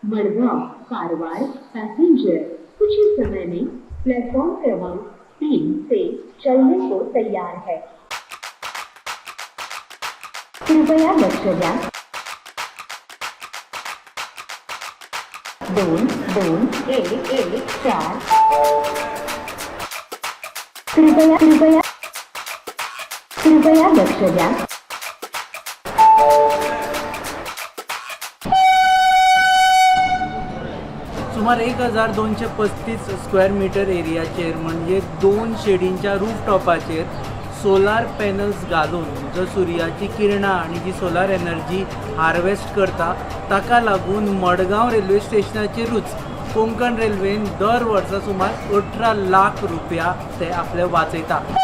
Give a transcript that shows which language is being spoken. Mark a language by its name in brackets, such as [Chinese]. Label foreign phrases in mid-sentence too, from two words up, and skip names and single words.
[Hindi] मडगांव कारवार पैसेंजर कुछ ही समय में प्लेटफॉर्म क्रमांक 3 से चलने को तैयार है। [Marathi] कृपया लक्ष द्या। 22114 कृपया लक्ष द्या। [Konkani] सुमार 1235 [English] square meter [Konkani] एरियाचेर म्हणजे 2 शेडींच्या रूफटॉपाचेर [English] solar panels [Konkani] घालून जो सूर्याची किरणां आणि जी [English] solar energy harvest [Konkani] करता ताका लागून मडगांव रेल्वे स्टेशनाचेरूच कोंकण रेल्वेन दर वर्सा सुमार 18 लाख रुपया ते आपले वाचयता।